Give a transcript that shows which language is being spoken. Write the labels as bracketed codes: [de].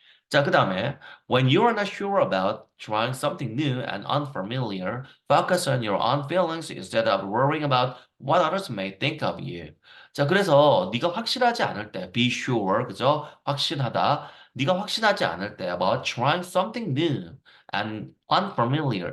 [en] 자, 그 다음에 when you are not sure about trying something new and unfamiliar, focus on your own feelings instead of worrying about what others may think of you. [ko] 자, 그래서 네가 확실하지 않을 때, [en] be sure, [ko] 그죠? 확신하다. 네가 확신하지 않을 때 [en] about trying something new and unfamiliar.